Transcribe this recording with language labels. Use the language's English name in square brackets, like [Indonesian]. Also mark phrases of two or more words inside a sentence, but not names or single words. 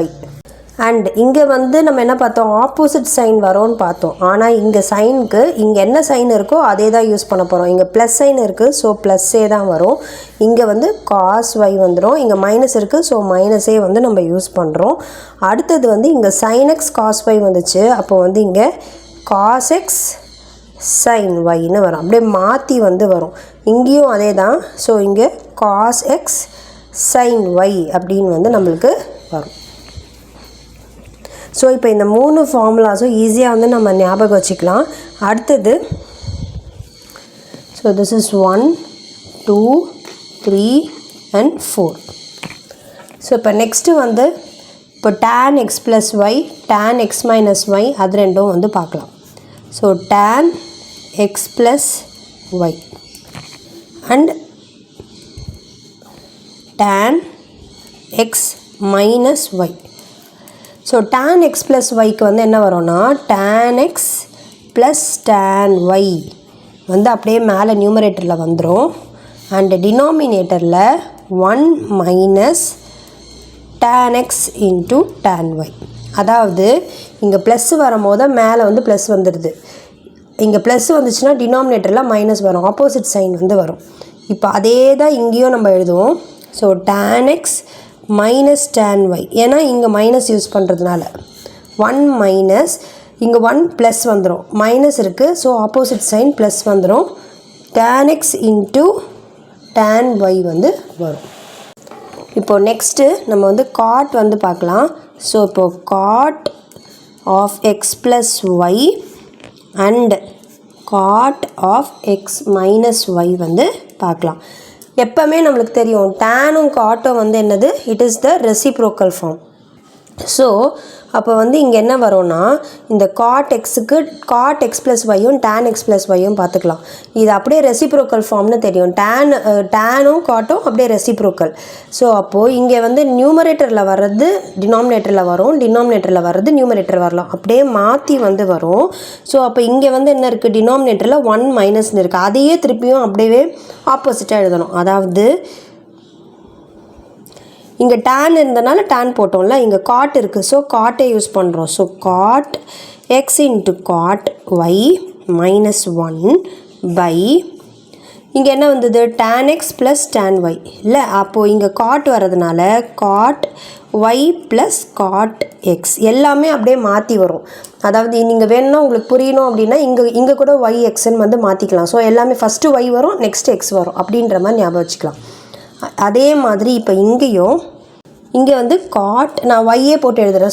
[Tamil] அண்ட் இங்கே வந்து நம்ம என்ன பார்த்தோம், [English] opposite sign [Tamil] வரோன்னு பார்த்தோம். ஆனால் இங்கே சைனுக்கு இங்கே என்ன சைன் இருக்கோ அதே தான் யூஸ் பண்ண போகிறோம். இங்கே ப்ளஸ் சைன் இருக்குது, ஸோ ப்ளஸ்ஸே தான் வரும். இங்கே வந்து cos y வந்துடும், இங்கே மைனஸ் இருக்குது, ஸோ மைனஸே வந்து நம்ம யூஸ் பண்ணுறோம். அடுத்தது வந்து இங்கே [English] sin x cos y [Tamil] வந்துச்சு, அப்போ வந்து இங்கே [English] cos x sin yன்னு [Tamil] வரும். அப்படியே மாற்றி வந்து வரும். இங்கேயும் அதே தான். ஸோ இங்கே [English] cos x sin y [Tamil] அப்படின்னு வந்து நம்மளுக்கு வரும். ஸோ இப்போ இந்த 3 ஃபார்முலாஸும் ஈஸியாக வந்து நம்ம ஞாபகம் வச்சுக்கலாம். [English] அடுத்தது so this is 1 2 3 and 4. [Tamil] ஸோ இப்போ நெக்ஸ்ட்டு வந்து இப்போ [English] tan x + y tan x - y [Tamil] அது ரெண்டும் வந்து பார்க்கலாம். [English] so tan x + y and tan x - y. [Tamil] ஸோ tan x + yக்கு வந்து என்ன வரும்னா [English] tan x + tan y [Tamil] வந்து அப்படியே மேலே நியூமரேட்டரில் வந்துடும். அண்ட் டினாமினேட்டரில் 1 - [English] tan x × tan y. [Tamil] அதாவது இங்கே ப்ளஸ் வரும்போது மேலே வந்து ப்ளஸ் வந்துடுது. இங்கே ப்ளஸ் வந்துச்சுன்னா டினாமினேட்டரில் மைனஸ் வரும், [English] opposite sign [Tamil] வந்து வரும். இப்போ அதே தான் இங்கேயும் நம்ம எழுதுவோம். [English] so tan x - tan y, [Tamil] ஏன்னா இங்கே மைனஸ் யூஸ் பண்ணுறதுனால 1 இங்கே 1 ப்ளஸ் வந்துடும், மைனஸ் இருக்குது. ஸோ [English] opposite sign [Tamil] ப்ளஸ் வந்துடும். [English] tan x × tan y வந்து வரும். [Tamil] இப்போது நெக்ஸ்ட்டு நம்ம வந்து காட் வந்து பார்க்கலாம். [English] ஸோ இப்போது cot of x + y and cot of x - y [Tamil] வந்து பார்க்கலாம். எப்போவுமே நம்மளுக்கு தெரியும் டேனும் காட்டும் வந்து என்னது, [English] it is the reciprocal form. [Tamil] ஸோ அப்போ வந்து இங்கே என்ன வரும்னா இந்த காட் எக்ஸுக்கு [English] cot x + y tan x + yயும் [Tamil] பார்த்துக்கலாம். இது அப்படியே ரெசிப்ரோக்கல் ஃபார்ம்னு தெரியும். டேனும் காட்டும் அப்படியே ரெசிப்ரோக்கல். ஸோ அப்போது இங்கே வந்து நியூமரேட்டரில் வர்றது டினாமினேட்டரில் வரும், டினாமினேட்டரில் வர்றது நியூமரேட்டர் வரலாம், அப்படியே மாற்றி வந்து வரும். ஸோ அப்போ இங்கே வந்து என்ன இருக்குது, டினாமினேட்டரில் 1 - இருக்குது. அதையே திருப்பியும் அப்படியே ஆப்போசிட்டாக எழுதணும். அதாவது இங்கே tan இருந்தனால tan போட்டோம்ல, இங்கே காட் இருக்குது. ஸோ காட்டே யூஸ் பண்ணுறோம். ஸோ [English] cot x × cot y - 1 by [Tamil] இங்கே என்ன வந்தது [English] tan x + tan y [Tamil] இல்லை. அப்போது இங்கே காட் வரதுனால [English] cot y + cot x [Tamil] எல்லாமே அப்படியே மாற்றி வரும். அதாவது நீங்கள் வேணும்னா உங்களுக்கு புரியணும் அப்படின்னா இங்கே கூட y xன்னு வந்து மாற்றிக்கலாம். ஸோ எல்லாமே ஃபஸ்ட்டு y வரும், நெக்ஸ்ட் x வரும், அப்படின்ற மாதிரி ஞாபகம் வச்சுக்கலாம். அதே மாதிரி இப்போ இங்கேயும் இங்கே வந்து காட் நான் ஒய்யே போட்டு எழுதுகிறேன்.